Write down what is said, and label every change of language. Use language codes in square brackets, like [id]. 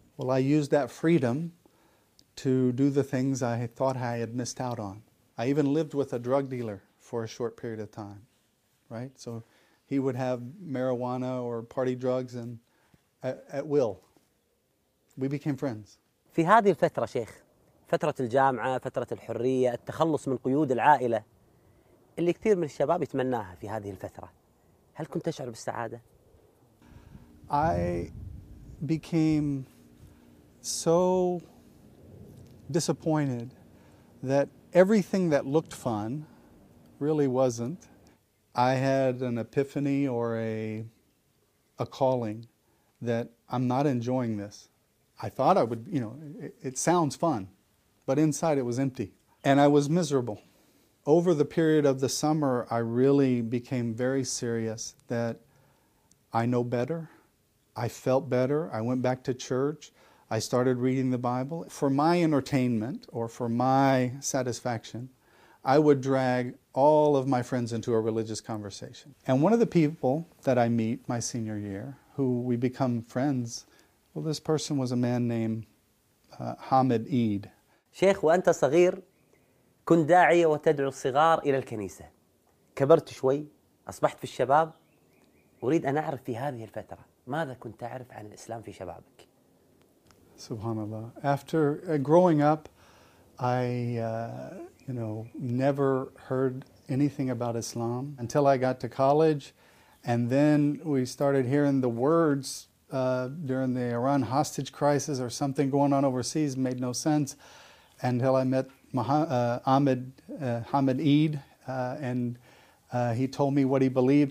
[en] Well, I used that freedom to do the things I thought I had missed out on. I even lived with a drug dealer for a short period of time, right? So he would have marijuana or party drugs and at will. We became friends. [ar] في هذه الفترة شيخ فترة الجامعة، فترة الحرية، التخلص من قيود العائلة اللي كثير من الشباب يتمناها في هذه الفترة. هل كنت تشعر بالسعادة؟ [en] I became so disappointed that everything that looked fun really wasn't. I had an epiphany or a calling that I'm not enjoying this. I thought I would, you know, it sounds fun. But inside it was empty. And I was miserable. Over the period of the summer, I really became very serious that I know better. I felt better. I went back to church. I started reading the Bible. For my entertainment or for my satisfaction, I would drag all of my friends into a religious conversation. And one of the people that I meet my senior year, who we become friends, well, this person was a man named Hamid Eid. [ar] شيخ وأنت صغير كنت داعية وتدعو الصغار إلى الكنيسة كبرت شوي أصبحت في الشباب أريد أن أعرف في هذه الفترة ماذا كنت تعرف عن الإسلام في شبابك سبحان الله [en] after growing up I you know never heard anything about Islam until I got to college and then we started hearing the words during the Iran hostage crisis or something going on overseas made no sense until I met Hamid Eid, he told me what he believed.